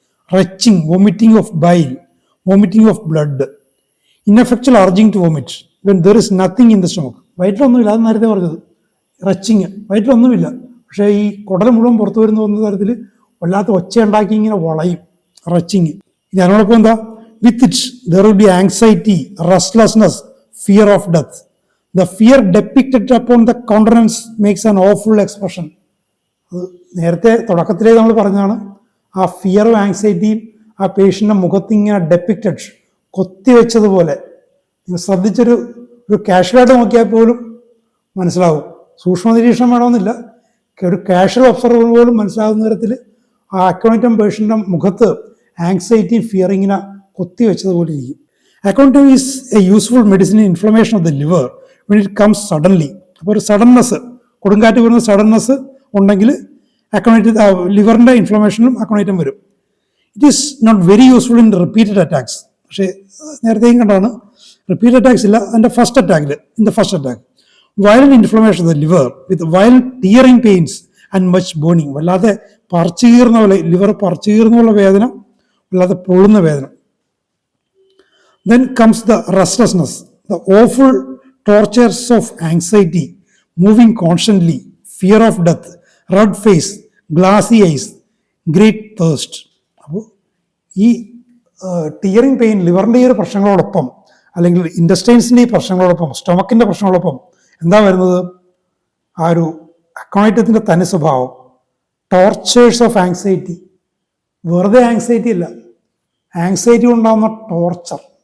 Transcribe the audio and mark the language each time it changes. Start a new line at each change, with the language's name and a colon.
English: Retching, vomiting of bile, vomiting of blood, ineffectual urging to vomit when there is nothing in the stomach.
Malayalam: വയറ്റിലൊന്നുമില്ല, അത് നേരത്തെ പറഞ്ഞത്. Retching, വയറ്റിലൊന്നുമില്ല, പക്ഷേ ഈ കുടൽ മുഴുവൻ പുറത്തു വരുന്ന തരത്തിൽ വല്ലാത്ത ഒച്ച ഉണ്ടാക്കി ഇങ്ങനെ വളയും, റച്ചിങ്. ഇനി അതിനോടൊപ്പം എന്താ,
English: With it there will be anxiety, restlessness, fear of death. The fear depicted upon the countenance makes an awful expression.
Malayalam: അത് നേരത്തെ തുടക്കത്തിലേ നമ്മൾ പറഞ്ഞതാണ്, ആ ഫിയറും ആങ്സൈറ്റിയും ആ പേഷ്യൻ്റെ മുഖത്ത് ഇങ്ങനെ ഡെപ്പിക്റ്റഡ്, കൊത്തിവെച്ചതുപോലെ. നിങ്ങൾ ശ്രദ്ധിച്ചൊരു കാഷ്വലായിട്ട് നോക്കിയാൽ പോലും മനസ്സിലാവും. സൂക്ഷ്മ നിരീക്ഷണം വേണമെന്നില്ല, ഒരു കാഷ്വൽ ഒബ്സർവർ പോലും മനസ്സിലാകുന്ന തരത്തിൽ ആ അക്കോണിറ്റം പേഷ്യൻ്റെ മുഖത്ത് ആങ്സൈറ്റിയും ഫിയറിങ്ങിനെ കൊത്തിവെച്ചതുപോലെ ഇരിക്കും.
English: Aconitum is a useful medicine in inflammation of the liver when it comes suddenly.
Malayalam: അപ്പോൾ ഒരു സഡൻനെസ്, കൊടുങ്കാറ്റ് വരുന്ന സഡൻനെസ് ഉണ്ടെങ്കിൽ അക്കോണൈറ്റ് ലിവറിൻ്റെ ഇൻഫ്ലമേഷനും അക്കോണൈറ്റം വരും.
English: It is not very useful in repeated attacks.
Malayalam: പക്ഷേ നേരത്തെയും കണ്ടാണ്, റിപ്പീറ്റഡ് അറ്റാക്സ് ഇല്ല. അതിൻ്റെ first അറ്റാക്കിൽ,
English: In the first attack violent inflammation of the liver with violent tearing pains and much burning.
Malayalam: വല്ലാതെ പറിച്ചു കീറുന്ന പോലെ, ലിവർ പറിച്ചു കീറുന്ന പോലെ വേദന, വല്ലാതെ പൊള്ളുന്ന വേദന.
English: Then comes the restlessness, the awful tortures of anxiety, moving constantly, fear of death, red face, glassy eyes, great thirst.
Malayalam: അപ്പോൾ ഈ ടിയറിംഗ് പെയിൻ, ലിവറിൻ്റെ ഈ ഒരു പ്രശ്നങ്ങളോടൊപ്പം അല്ലെങ്കിൽ ഇൻഡസ്റ്റൈൻസിൻ്റെ ഈ പ്രശ്നങ്ങളോടൊപ്പം, സ്റ്റൊമക്കിൻ്റെ പ്രശ്നങ്ങളോടൊപ്പം എന്താ വരുന്നത്, ആ ഒരു അക്കോണൈറ്റത്തിൻ്റെ തനി സ്വഭാവം,
English: Tortures of anxiety.
Malayalam: വെറുതെ ആങ്സൈറ്റി അല്ല, ആങ്സൈറ്റി ഉണ്ടാകുന്ന ടോർച്ചർ.